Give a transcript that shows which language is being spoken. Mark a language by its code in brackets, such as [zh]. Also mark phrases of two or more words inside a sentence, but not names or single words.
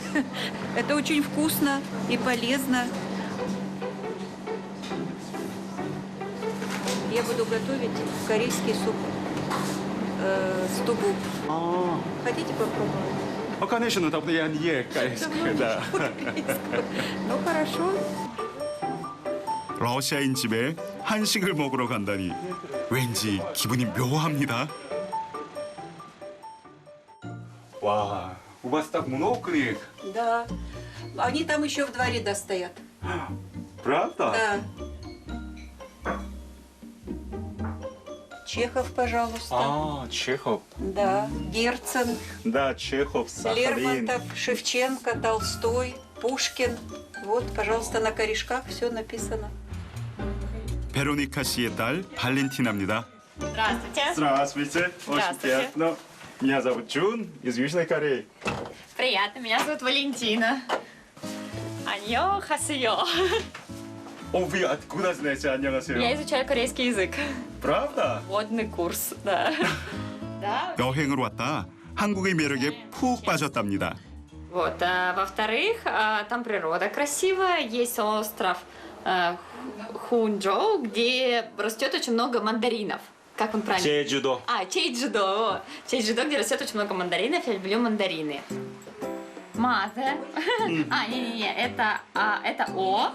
[ru] Это очень вкусно и полезно. Я буду готовить корейский суп с тубу. Хотите попробовать? Конечно, там я не ем корейское, да. Ну, хорошо. [ko] 러시아인 집에 한식을 먹으러 간다니 왠지 기분이 묘합니다. 와, [ru] у вас так много их? Да. Они там еще в дворе достоят. Правда? Да. Чехов, пожалуйста. А, Чехов. Да. Герцен, Да, Чехов, Сахалин. Лермонтов, Шевченко, Толстой, Пушкин. Вот, пожалуйста, на корешках все написано. [ko] 베로니카 씨의 딸 발렌티나입니다. [ru] Здравствуйте. Здравствуйте. Очень Здравствуйте. приятно. Меня зовут Джун из Южной Кореи. Приятно, меня зовут Валентина. [ko] 안녕, 하세요. [ru] О, вы откуда знаете? 안녕하세요. Я изучаю корейский язык. Правда? Водный курс, да. Да. [ko] 여행을 왔다 한국의 매력에 푹 빠졌답니다. [ru] Вот, во-вторых, там природа красивая, есть остров Хунчжоу, где растет очень много мандаринов. Как он правильно? [ko] 제주도. [ru] Чеджудо. Чеджудо, где растет очень много мандаринов, я люблю мандарины. Мазе. Не-не-не, это О.